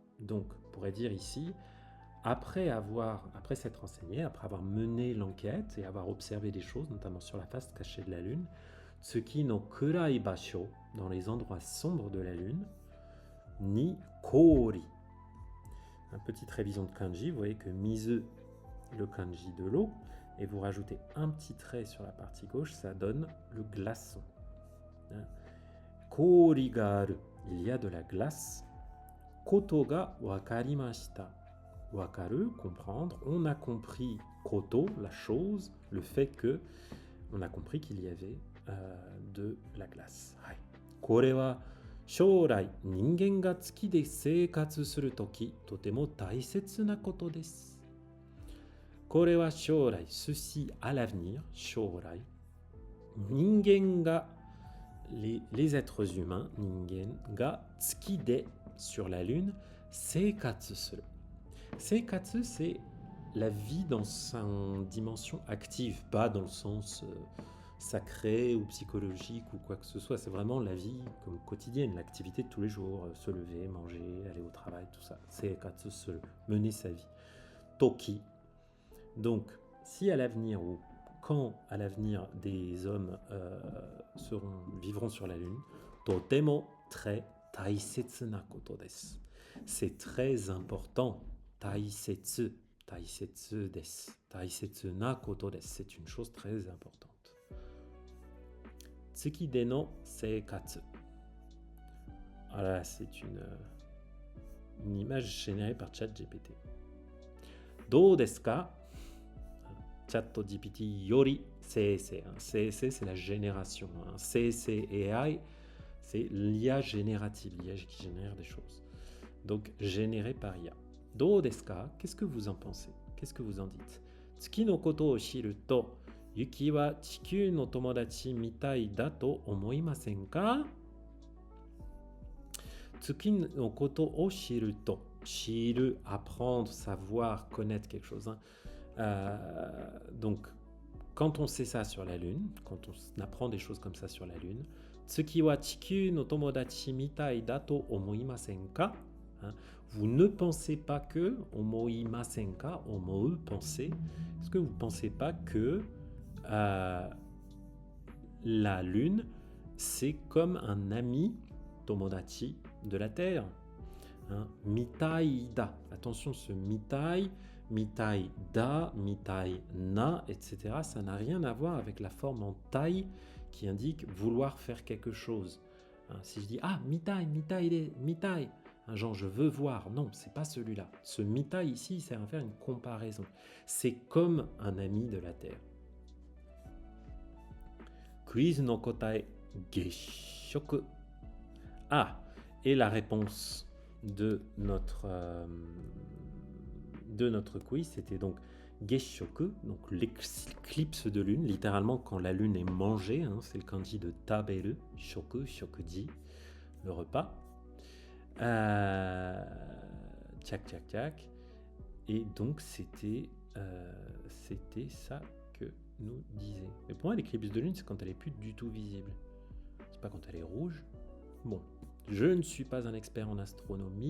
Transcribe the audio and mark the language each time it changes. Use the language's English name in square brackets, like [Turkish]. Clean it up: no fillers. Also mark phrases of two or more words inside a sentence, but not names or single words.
[French] Donc, on pourrait dire ici, après s'être renseigné, après avoir mené l'enquête et avoir observé des choses, notamment sur la face cachée de la Lune, [Japanese] 月の暗い場所, [French] dans les endroits sombres de la Lune, [Japanese] に氷. [French] Une petite révision de kanji, vous voyez que mizu, le kanji de l'eau, et vous rajoutez un petit trait sur la partie gauche, ça donne le glaçon. [Japanese] 氷がある, [French] il y a de la glace. [Japanese] ことが分かりました. [French] Wakaru, comprendre. On a compris koto, la chose, le fait que on a compris qu'il y avait de la glace. [Japanese] これは将来人間が月で生活するときとても大切なことです. これは将来, [French] ceci à l'avenir, shourai. [Japanese] 人間が, [French] les êtres humains, [Japanese] 人間が月で, [French] sur la Lune, [Japanese] 生活する. [French] Seikatsu, c'est la vie dans sa dimension active, pas dans le sens sacré ou psychologique ou quoi que ce soit. C'est vraiment la vie comme quotidienne, l'activité de tous les jours, se lever, manger, aller au travail, tout ça. Seikatsu se mener sa vie. Toki. Donc, si à l'avenir ou quand à l'avenir des hommes vivront sur la Lune, totemo très [Japanese] 大切なことです. [French] C'est très important. [Japanese] 大切、大切です。大切なことです. [French] C'est une chose très importante. [Japanese] 月での生活. [French] Voilà, c'est une image générée par ChatGPT. [Japanese] どうですか? ChatGPT yori CC. [French] CC, c'est la génération. CC AI, c'est l'IA générative, l'IA qui génère des choses. Donc, généré par IA. [Japanese] どうですか? [French] Qu'est-ce que vous en pensez? Qu'est-ce que vous en dites? [Japanese] 月のことを知ると、Yukiは地球の友達みたいだと思いませんか? 月のことを知ると. [French] Shiru, apprendre, savoir, connaître quelque chose. Donc, quand on sait ça sur la Lune, quand on apprend des choses comme ça sur la Lune, [Japanese] 月は地球の友達みたいだと思いませんか? [French] Vous ne pensez pas que, [Japanese] 思いませんか, [French] omou, pensez, est-ce que vous ne pensez pas que la Lune, c'est comme un ami, tomodachi, de la Terre? [Japanese] みたいだ, [French] attention, ce mitai, [Japanese] みたいだ、みたいな, [French] etc., ça n'a rien à voir avec la forme en tai qui indique vouloir faire quelque chose. Si je dis [Japanese] みたい、みたい、みたい, [French] genre je veux voir, non, c'est pas celui-là. Ce mitai ici, il sert à faire une comparaison. C'est comme un ami de la Terre. [Japanese] Quizの答え月食. [French] Et la réponse de notre quiz, c'était donc Geshoku, donc l'éclipse de lune, littéralement quand la lune est mangée, c'est le kanji de taberu, [Japanese] 食、食事, [French] le repas. Tchak, tchak, tchak. Et donc c'était ça que nous disait. Mais pour moi, l'éclipse de lune, c'est quand elle est plus du tout visible. C'est pas quand elle est rouge. Bon, je ne suis pas un expert en astronomie.